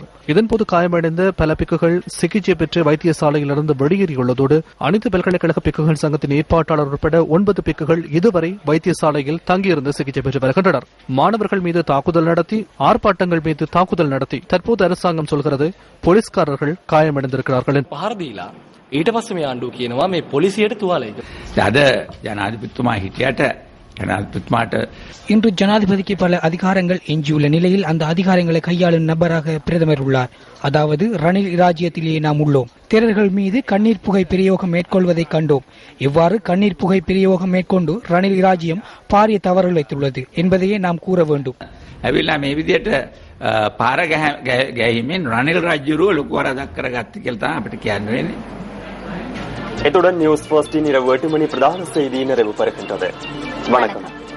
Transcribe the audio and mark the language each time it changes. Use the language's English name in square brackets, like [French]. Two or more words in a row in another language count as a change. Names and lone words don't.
[Tamil] இதன்போது காயமடைந்த பல பிக்குகள் சிகிச்சை பெற்று வைத்தியசாலையிலிருந்து வெளியேறியுள்ளதோடு அனைத்து பல்கலைக்கழக பிக்குகள் சங்கத்தின் ஏற்பாட்டாளர் உட்பட 9 பிக்குகள் இதுவரை வைத்தியசாலையில் தங்கியிருந்து சிகிச்சை பெற்று வருகின்றனர். மாணவர்கள் மீது தாக்குதல் நடத்தி, ஆர்ப்பாட்டங்கள் மீது தாக்குதல் நடத்தி தற்போது அரசாங்கம் சொல்கிறது போலீஸ்காரர்கள் காயமடைந்திருக்கிறார்கள். [Sinhala] ඊට පස්සේ මේ ආණ්ඩුව කියනවා මේ පොලිසියට තුවාලයි. අද ජනාධිපතිතුමා හිටියට ජනාධිපතිතුමාට [Tamil] இன்று ஜனாதிபதிக்கு பல அதிகாரங்கள் எஞ்சியுள்ள நிலையில் அந்த அதிகாரங்களை கையாளும் நபராக பிரதமர் உள்ளார். அதாவது ரணில் இராஜ்யத்திலேயே நாம் உள்ளோம். தேரர்கள் மீது கண்ணீர் புகை பிரயோகம் மேற்கொள்வதை கண்டோம். இவ்வாறு கண்ணீர் புகை பிரயோகம் மேற்கொண்டு ரணில் இராஜ்யம் பாரிய தவறு வைத்துள்ளது என்பதையே நாம் கூற வேண்டும். [Sinhala] ඇවිල්ලා මේ විදියට පාර ගැහිමින් රනිල් රජුරුව ලොකු වරදක් කරගත්ත කියලා තමයි අපිට කියන්න වෙන්නේ. [Tamil] இத்துடன் நியூஸ் ஃபர்ஸ்டின் இரவு 8 மணி பிரதான செய்தி நிறைவு பெறுகின்றது. வணக்கம்.